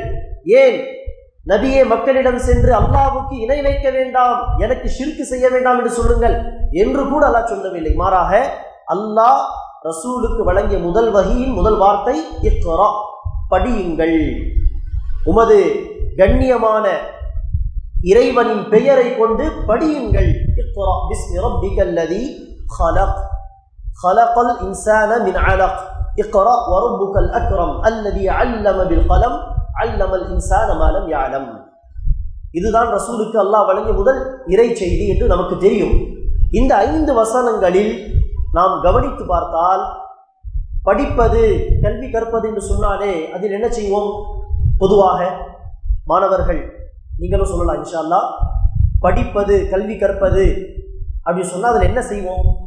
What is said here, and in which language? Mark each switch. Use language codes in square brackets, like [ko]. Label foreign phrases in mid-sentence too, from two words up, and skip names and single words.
[ta] ஏன் நபியே மக்களிடம் சென்று அல்லாஹ்வுக்கு இணை வைக்க வேண்டாம், எனக்கு ஷிர்க் செய்ய வேண்டாம் என்று சொல்லுங்கள் என்று கூட அல்லாஹ் சொல்லவில்லை. மாறாக அல்லாஹ் ரசூலுக்கு வழங்கிய முதல் வஹியின் முதல் வார்த்தை இக்ரா, படியுங்கள். உமது கண்ணியமான இறைவனின் பெயரை கொண்டு படியுங்கள். [ar] اقرأ باسم ربك الذي خلق الإنسان من علق اقرأ وربك الأكرم الذي علم بالقلم علم الإنسان ما لم يعلم. [ta] இதுதான் ரசூலுக்கு அல்லாஹ் வழங்கிய முதல் இறை செய்தி என்று நமக்கு தெரியும். இந்த 5 வசனங்களில் நாம் கவனித்து பார்த்தால், படிப்பது கல்வி கற்பது என்று சொன்னாலே அதில் என்ன செய்வோம்? பொதுவாக மாணவர்கள் நீங்களும் சொல்லலாம் [ar] إن شاء الله, [ta] படிப்பது கல்வி கற்பது அப்படின்னு சொன்னால் அதில் என்ன செய்வோம்?